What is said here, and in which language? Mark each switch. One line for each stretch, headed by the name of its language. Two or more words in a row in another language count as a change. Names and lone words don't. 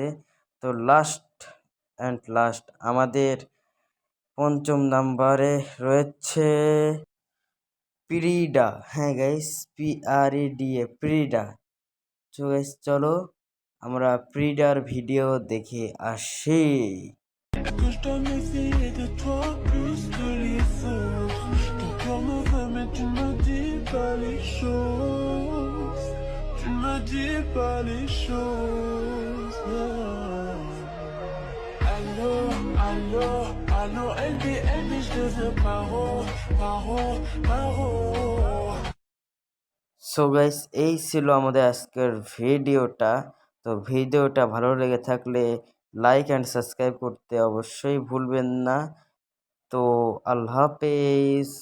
Bangla: তো লাস্ট আমাদের 5ম নাম্বারে রয়েছে প্রিডা। হ্যাঁ গাইস, PREDA, প্রিডা। তো গাইস, চলো আমরা প্রিডার ভিডিও দেখে আসি।
French: Que je dois méfier de toi plus que les autres. Ton cœur me veut mais tu me dis pas les choses. Tu me dis pas les choses. Allô, allô, allô, LB, je te veux paro.
English: so guys,
Bangla: এই ছিল আমাদের আজকের ভিডিওটা। তো ভিডিওটা ভালো লেগে থাকলে
English: like and subscribe
Bangla: করতে অবশ্যই ভুলবেন না। তো
Arabic: الله حافظ.